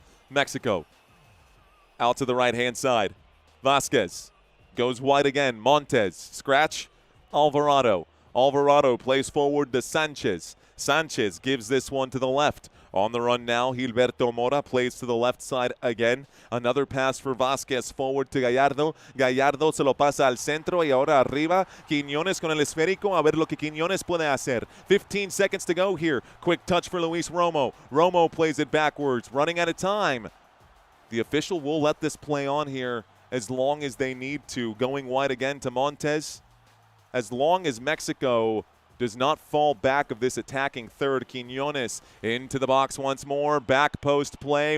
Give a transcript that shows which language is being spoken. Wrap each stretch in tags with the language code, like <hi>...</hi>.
<en>Mexico out to the right-hand side. Vasquez goes wide again. Montes, scratch. Alvarado. Alvarado plays forward to Sanchez. Sanchez gives this one to the left. On the run now, Gilberto Mora plays to the left side again. Another pass for Vasquez forward to Gallardo.</en> <es>Gallardo se lo pasa al centro y ahora arriba. Quiñones con el esférico. A ver lo que Quiñones puede hacer.</es> <en>15 seconds to go here. Quick touch for Luis Romo. Romo plays it backwards. Running out of time. The official will let this play on here as long as they need to. Going wide again to Montes. As long as Mexico does not fall back of this attacking third. Quiñones into the box once more. Back post play.</en>